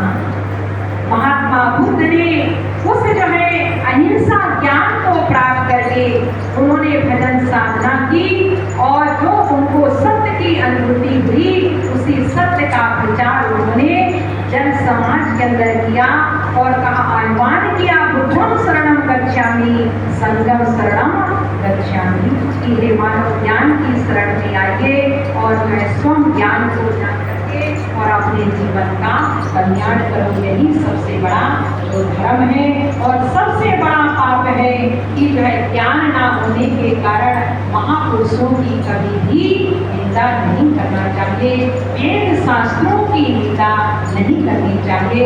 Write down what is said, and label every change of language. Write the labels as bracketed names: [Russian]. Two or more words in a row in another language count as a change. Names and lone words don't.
[Hindi] महात्मा बुद्ध ने उस जो है अहिंसा ज्ञान को प्राप्त करके उन्होंने भजन साधना की, और जो उनको सत्य की अनुभूति हुई उसी सत्य का प्रचार उन्होंने जन समाज के अंदर किया और कहा, आह्वान किया, [Pali] बुद्धं शरणं गच्छामि, संघं शरणं गच्छामि, [Hindi] कि हे मानव ज्ञान की शरण में आइए और मैं स्वयं ज्ञान को जान करके और अपने जीवन का कल्याण करो। यही सबसे बड़ा जो धर्म है। और सबसे बड़ा पाप है कि जो है ज्ञान ना होने के कारण महापुरुषों की कभी भी निंदा नहीं करना चाहिए, वेद शास्त्रों की निंदा नहीं करनी चाहिए।